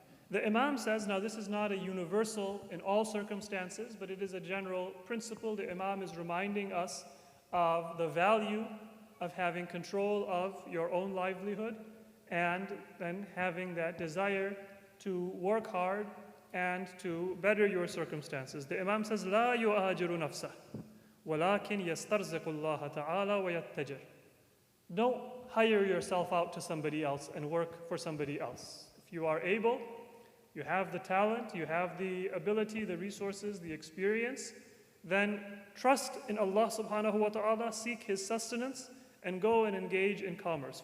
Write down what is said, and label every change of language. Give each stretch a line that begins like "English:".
English: The Imam says, now this is not a universal in all circumstances, but it is a general principle. The Imam is reminding us of the value of having control of your own livelihood and then having that desire to work hard and to better your circumstances. The Imam says,
Arabic: لا يؤاجر نفسه ولكن يسترزق الله تعالى ويتجر.
English: Don't hire yourself out to somebody else and work for somebody else. If you are able, you have the talent, you have the ability, the resources, the experience, then trust in Allah subhanahu wa ta'ala, seek His sustenance, and go and engage in commerce.